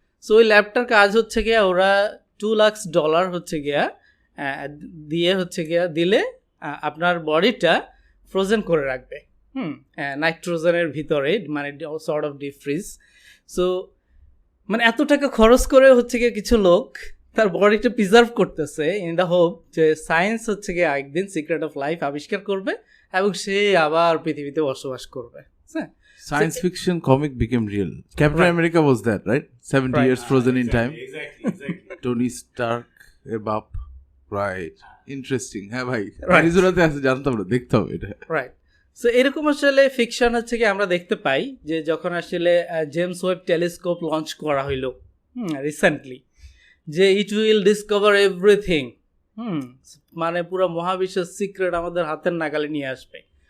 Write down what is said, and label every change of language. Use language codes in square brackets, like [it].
[bn] So ওই ল্যাবটার কাজ হচ্ছে গিয়া ওরা $2 লাখ হচ্ছে গিয়া দিয়ে হচ্ছে গিয়া দিলে আপনার বডিটা ফ্রোজেন করে রাখবে, নাইট্রোজেনের ভিতরে, মানে sort of deep fridge. So মানে এত টাকা খরচ করে হচ্ছে গিয়ে কিছু লোক তার বডিটা প্রিজার্ভ করতেছে ইন দ্য হোপ যে সায়েন্স হচ্ছে গিয়ে একদিন সিক্রেট অফ লাইফ আবিষ্কার করবে এবং সে আবার পৃথিবীতে বসবাস করবে। [en] Science fiction comic became real. Captain America was that, right? 70 years frozen in time. Exactly. Tony Stark এর বাপ, right? Interesting. হ্যাঁ ভাই, Right. [bn] আরিজোনাতে আছে, জানতাম না, দেখতে হবে এটা। রাইট। সো এরকম আসলে ফিকশন হচ্ছে কি আমরা দেখতে পাই যে যখন আসলে জেমস ওয়েব টেলিস্কোপ লঞ্চ করা হইল রিসেন্টলি, যে ইট উইল ডিসকভার এভরিথিং, মানে পুরো মহাবিশ্বের সিক্রেট আমাদের হাতের নাগালে নিয়ে আসবে।